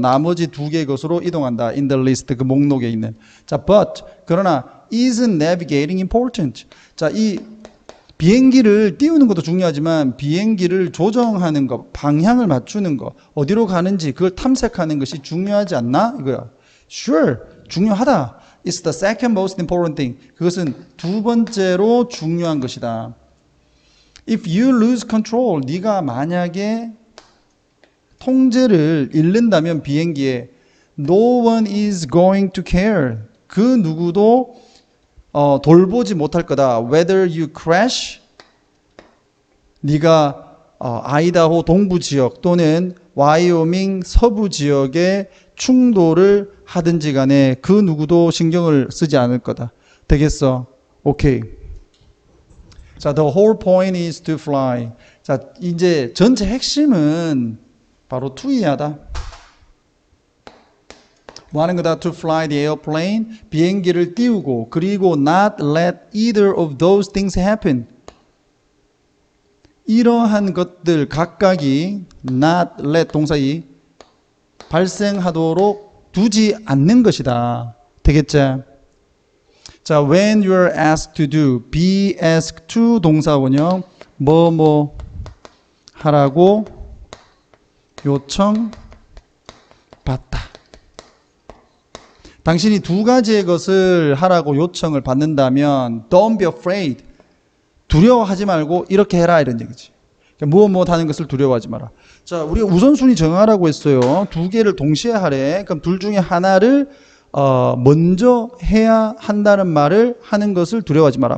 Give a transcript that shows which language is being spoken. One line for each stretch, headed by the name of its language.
Korean: 나머지 두 개의 것으로 이동한다.
English: in the list
Korean: 그 목록에 있는.
English: 자, but
Korean: 그러나
English: isn't navigating important.
Korean: 자, 이 비행기를 띄우는 것도 중요하지만 비행기를 조정하는 것, 방향을 맞추는 것, 어디로 가는지 그걸 탐색하는 것이 중요하지 않나? 이거야.
English: Sure,
Korean: 중요하다.
English: It's the second most important thing.
Korean: 그것은 두 번째로 중요한 것이다.
English: If you lose control,
Korean: 네가 만약에 통제를 잃는다면 비행기에
English: no one is going to care.
Korean: 그 누구도 돌보지 못할 거다.
English: Whether you crash,
Korean: 네가 아이다호 동부 지역 또는 와이오밍 서부 지역에 충돌을 하든지 간에 그 누구도 신경을 쓰지 않을 거다. 되겠어? 오케이.
English: 자, the whole point is to fly.
Korean: 자, 이제 전체 핵심은 바로 투이하다. 뭐 하는 거다?
English: To fly the airplane.
Korean: 비행기를 띄우고 그리고
English: not let either of those things happen.
Korean: 이러한 것들 각각이
English: not let
Korean: 동사이 발생하도록 두지 않는 것이다. 되겠지?
English: 자, when you're asked to do, be asked to
Korean: 동사 원형 뭐 하라고 요청 받다. 당신이 두 가지의 것을 하라고 요청을 받는다면
English: don't be afraid.
Korean: 두려워하지 말고 이렇게 해라 이런 얘기지. 그러니까 무엇 하는 것을 두려워하지 마라. 자, 우리가 우선순위 정하라고 했어요. 두 개를 동시에 하래. 그럼 둘 중에 하나를 먼저 해야 한다는 말을 하는 것을 두려워하지 마라.